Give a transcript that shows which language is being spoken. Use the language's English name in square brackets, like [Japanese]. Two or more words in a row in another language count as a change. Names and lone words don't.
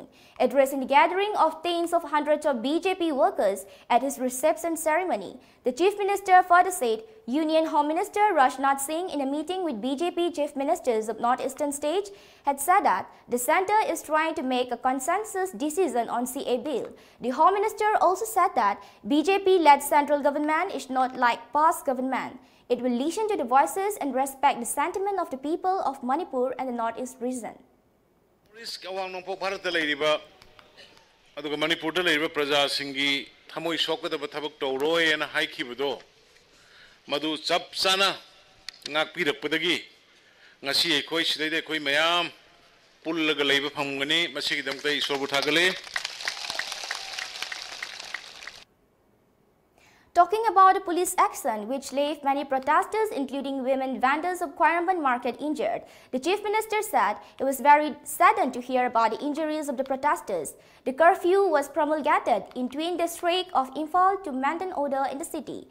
[English] Addressing the gathering of tens of hundreds of BJP workers at his reception ceremony, the Chief Minister further said Union Home Minister Rajnath Singh, in a meeting with BJP Chief Ministers of Northeastern States, had said that the centre is trying to make a consensus decision on CA bill. The Home Minister also said that BJP-led central government is not like past government. It will listen to the voices and respect the sentiment of the people of Manipur and the Northeast region. [Manipuri] Madu chap sana ngak pirakpadagi ngasi ekhoi sidai de ekhoi mayam pullaga leiba phamgani masigi damta isor bu thagale. [English] Talking about the police action which left many protesters, including women vendors of Quaramban market, injured, the Chief Minister said it was very saddened to hear about the injuries of the protesters. The curfew was promulgated in twin district of Imphal to maintain order in the city.